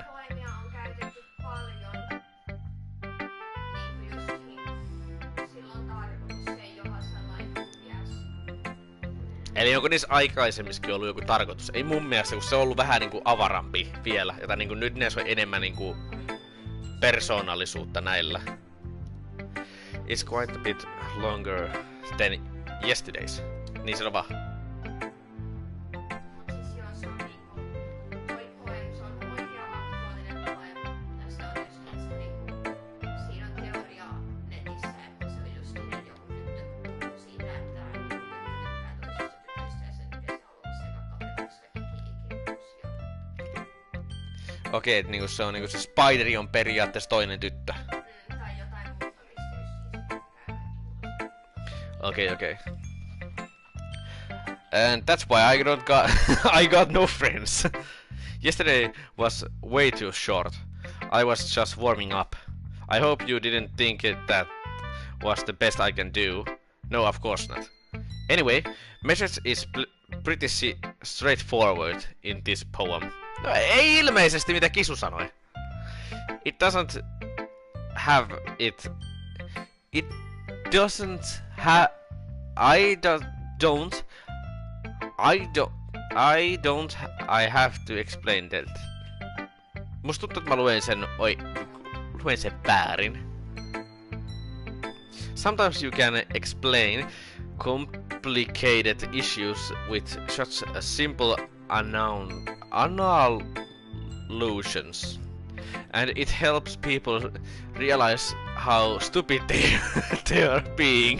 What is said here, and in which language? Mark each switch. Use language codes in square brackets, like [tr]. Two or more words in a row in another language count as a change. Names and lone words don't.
[fi] Poemia on käytetty paljon. Niin kuin just niin, silloin tarkoitus, se ei ole sellainen yes. Eli onko niissä aikaisemmissakin ollut joku tarkoitus? Ei mun mielestä, kun se on ollut vähän niinku avarampi vielä. Jota niinku nyt näissä on enemmän niinku persoonallisuutta näillä. [en] It's quite a bit longer than yesterday's. [fi] Niin se on vaan. Siis joo, se on niinku, toi poem, se on oikea aktuaalinen poem. Ja se on just niin, se niinku, siinä on teoria netissä, että se on just niin, joku tyttö puhuu siitä, että niinku tyttö tykkää toisista tytöistä ja sen takia se haluaa sekä kaveriksi ikinä. Okei, et niinku se on niinku se Spideri on periaatteessa toinen tyttö. Tai jotain muuta, mistä just niin se tykkää. [en] Okay. And that's why I got no friends. Yesterday was way too short. I was just warming up. I hope you didn't think that was the best I can do. No, of course not. Anyway, message is pretty straightforward in this poem. [fi] No, ei ilmeisesti mitä Kisu sanoi. [en] It doesn't have it. It doesn't have. I have to explain that. [fi] Musta tuntuu, että mä luen sen väärin. [en] Sometimes you can explain complicated issues with such a simple anal-lotions. And it helps people realize how stupid they are being.